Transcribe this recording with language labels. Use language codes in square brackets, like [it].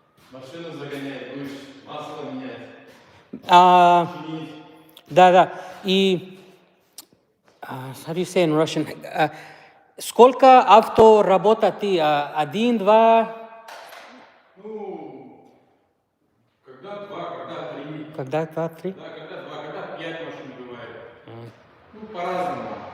[ru] Машину загонять будешь, масло менять. Да, да. [en] И, how do you say in Russian? [ru] Сколько авто работает ты? Один, два? Ну, когда два, когда три. Когда два, три? Да, когда два, когда 5 машин бывает. Ну, по-разному.